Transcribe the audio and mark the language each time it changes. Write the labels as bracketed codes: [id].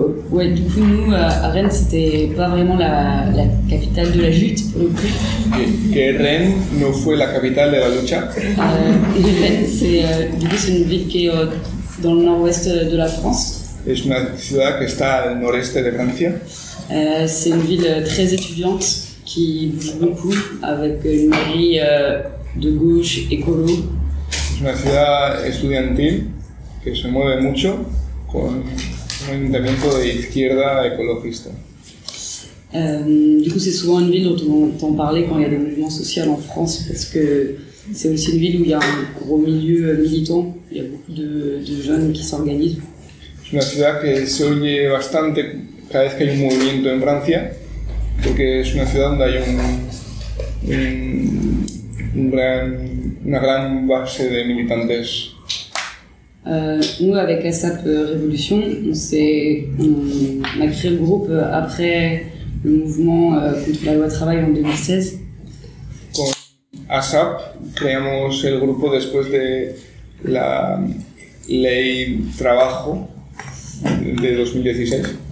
[fr] Ouais, du coup, nous, à Rennes, c'était pas vraiment la capitale de la lutte, pour le coup. [es] Que Rennes no fue la capitale de la lucha. [fr] Rennes, c'est une ville qui est dans le nord-ouest de la France. [es] Es una ciudad que está al noreste de Francia. [fr] C'est une ville très étudiante qui bouge beaucoup, avec une mairie de gauche écolo. [es] Es una ciudad estudiantil que se mueve mucho con un ayuntamiento de izquierda ecologista. [fr] Du coup, c'est souvent une ville dont on entend parler quand il y a des mouvements sociaux en France, parce que c'est aussi une ville où il y a un gros milieu militant, il y a beaucoup de jeunes qui s'organisent. C'est une [es] ciudad que se oye bastante cada vez que hay un movimiento en Francia, porque es una ciudad donde hay una gran base de militantes. [fr] Nous, avec ASAP Révolution, on a créé le groupe après le mouvement contre la loi travail en 2016. [es] Con ASAP, creamos el grupo después de la ley trabajo de 2016.